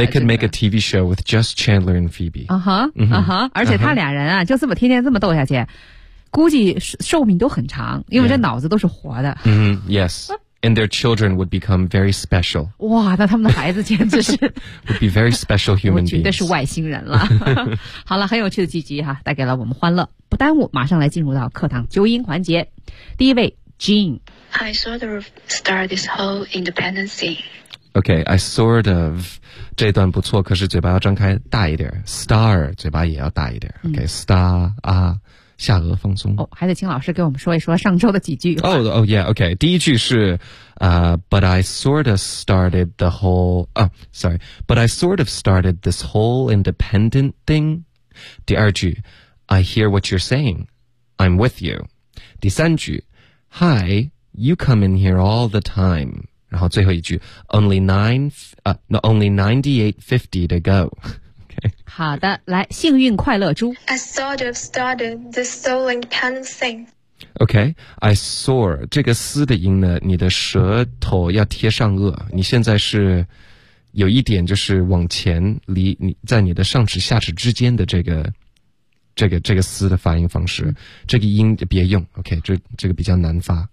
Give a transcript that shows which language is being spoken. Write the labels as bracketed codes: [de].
[en] They could make a TV show with just Chandler and Phoebe. [zh] 而且他俩人啊，就这么天天这么斗下去，估计寿命都很长，因为这脑子都是活的。 [en] Yes, and their children would become very special. [zh] 哇，那他们的孩子简直是 [en] would be very special human beings. [zh] 绝对是外星人了。好了，很有趣的剧集哈，带给了我们欢乐。不耽误，马上来进入到课堂纠音环节。第一位 ，Jean。 [en] I sort of start this whole independence thing. Okay, I sort of. [zh] 这段不错，可是嘴巴要张开大一点。 Star, 嘴巴也要大一点。Okay, star, 啊，下颚放松。哦，还得请老师给我们说一说上周的几句。 [en] Oh, yeah, okay. [zh] 第一句是 [en] but I sort of started the whole, but I sort of started this whole independent thing. [zh] 第二句 [en] I hear what you're saying. I'm with you. [zh] 第三句 [en] Hi,You come in here all the time. [zh] 然后最后一句 [en] only 9850 to go. Okay. [zh] 好的，来，幸运快乐猪。 [en] I sort of started the soul independent thing. [zh] Okay, I sore 这个丝的音呢，你的舌头要贴上颚，你现在是有一点就是往前离你在你的上齿下齿之间的这个丝的发音方式，这个音别用 ，OK， 这个比较难发。